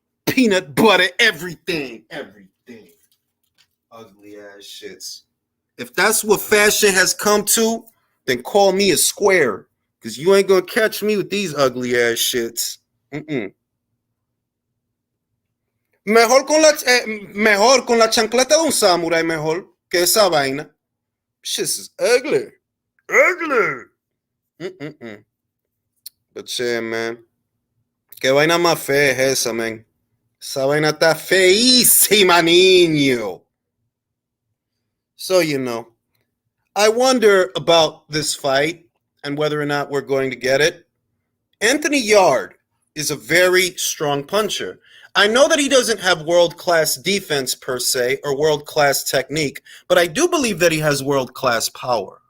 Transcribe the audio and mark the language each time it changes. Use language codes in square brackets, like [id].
[en] Peanut butter, everything. Everything. Ugly ass shits. If that's what fashion has come to, then call me a square. Because you ain't going to catch me with these ugly ass shits. [es] Mejor con la chancleta de un samurai, mejor que esa vaina. [en] Shit is ugly. [es] Ugly. But yeah, man. Qué vaina más fea es esa, man. Esa vaina está feísima, niño. [en] So, you know, I wonder about this fight and whether or not we're going to get it. Anthony Yarde is a very strong puncher. I know that he doesn't have world-class defense per se or world-class technique, but I do believe that he has world-class power.